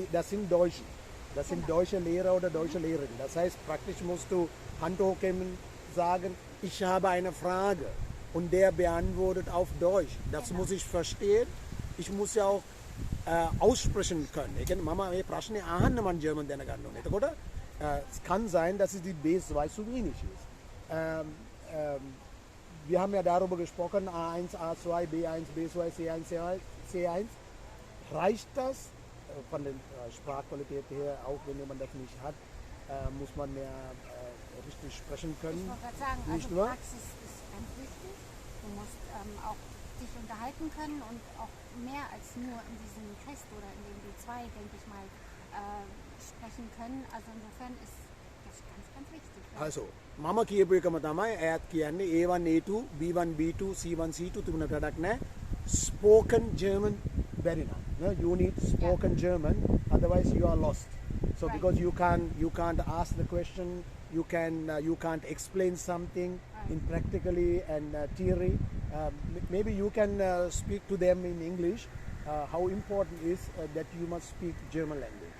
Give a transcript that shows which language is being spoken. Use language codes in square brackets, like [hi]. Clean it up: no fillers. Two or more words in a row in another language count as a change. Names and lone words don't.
[de] das sind Deutsche. Das sind deutsche Lehrer oder deutsche Lehrerinnen. Das heißt, praktisch musst du Hand hochheben, sagen, ich habe eine Frage und der beantwortet auf Deutsch. Das muss ich verstehen. Ich muss ja auch aussprechen können. Ich kann Mama [si] මේ ප්‍රශ්නේ අහන්න මම ජර්මන් දැනගන්න ඕනේ. එතකොට [de] es kann sein, dass es die B2 zu wenig ist. Wir haben ja darüber gesprochen, A1, A2, B1, B2, C1, C1. Reicht das von der Sprachqualität her, auch wenn man das nicht hat, muss man mehr richtig sprechen können? Ich wollte gerade sagen, Nicht also nur? Praxis ist ganz wichtig. Du musst auch dich unterhalten können und auch mehr als nur in diesem Test oder in dem B2, denke ich mal, sprechen können. Also insofern ist das ganz, ganz wichtig. Also, [si] මම කියපු එකම තමයි ඇයත් කියන්නේ A1, A2, B1, B2, C1, C2 තිබුණට වැඩක් නැහැ. [en] Spoken German very nice. No? You need spoken German, otherwise you are lost. So Right. because you can't ask the question, you can't explain something in practically and theory. Maybe you can speak to them in English, how important is that you must speak German language?